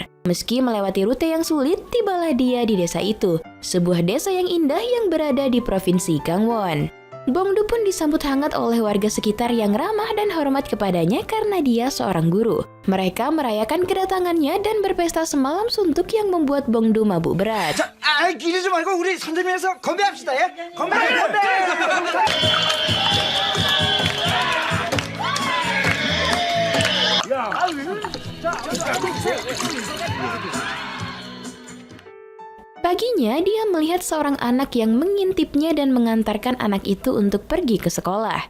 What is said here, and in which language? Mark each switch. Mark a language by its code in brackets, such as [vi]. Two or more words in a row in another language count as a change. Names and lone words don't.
[id] Meski melewati rute yang sulit, tibalah dia di desa itu, sebuah desa yang indah yang berada di provinsi Gangwon. Bong-du pun disambut hangat oleh warga sekitar yang ramah dan hormat kepadanya karena dia seorang guru. Mereka merayakan kedatangannya dan berpesta semalam suntuk yang membuat Bong-du mabuk berat. [ko] 자, 기르지 말고 우리 선생님에서 건배합시다, 예? 건배! [id] Paginya, dia melihat seorang anak yang mengintipnya dan mengantarkan anak itu untuk pergi ke sekolah.